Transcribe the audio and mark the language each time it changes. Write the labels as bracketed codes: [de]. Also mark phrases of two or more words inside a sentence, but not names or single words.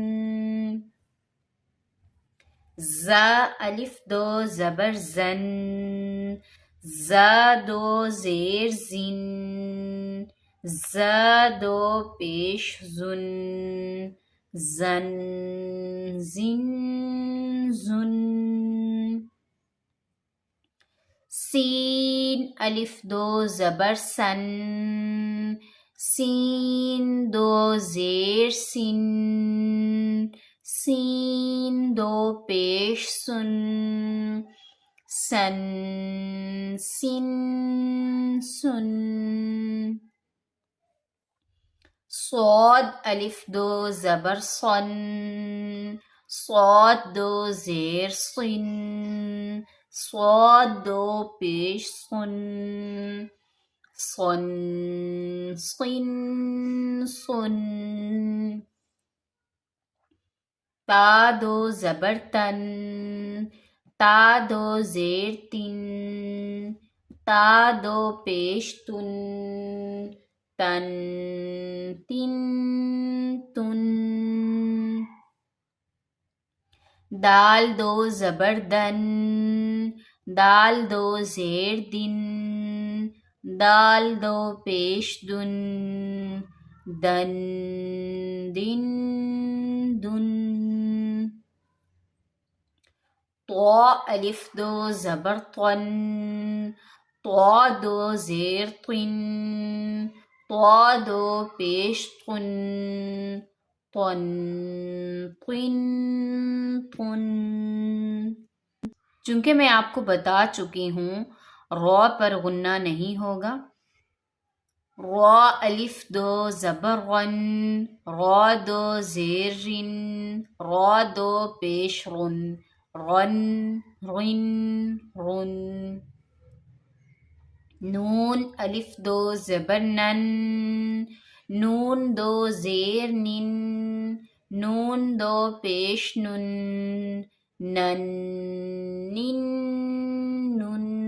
[ur] زا الف 2 زبر زن، زا 2 زیر زن، زا 2 پیش زن، زن زن زن۔ سین الف 2 زبر سن، سین 2 زیر سن، سین 2 پیش سن، سن سن سن۔ صاد الف 2 زبر صن، صاد 2 زیر صن، صاد 2 پیش صن، صن صن صن۔ تا 2 زبر تن، تا 2 زیر تن، تا 2 پیش تن، تن تن تن۔ دال 2 زبر دن، دال 2 زیر دن، دال 2 پیش دن، دن دن دن طا الف دو زبر طن طا دو زیر طن طا دو پیش طن طن طن طن چونکہ میں آپ کو بتا چکی ہوں را پر غنہ نہیں ہوگا. را الف دو زبر غن را دو زیر رن را دو پیش رن رن رن رن. نون الف دو زبر نن نون دو زیر نن نون دو پیش نن نن نن نن.